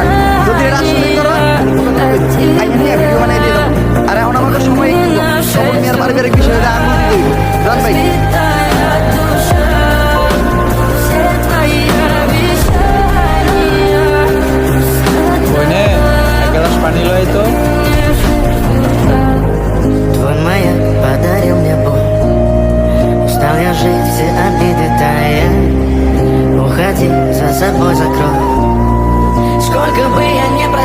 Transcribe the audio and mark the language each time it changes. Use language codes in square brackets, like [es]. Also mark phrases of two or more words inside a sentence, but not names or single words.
[bn] যদি এটা আসলেই করো, আইন নিয়ে ভিডিও বানিয়ে দিয়ে দাও। আর এখন আমাদের সময় একটু কম। সবর নিয়ে আর পারিবারিক বিষয়ে আঙুল দিতে হইব। জান ভাই, বইনে এক গ্লাস পানি লয় তো। [ru] Твой маяк подарил мне боль. Устал я жить, все обиды тая. Уходи, за собой закрой. Сколько бы я ни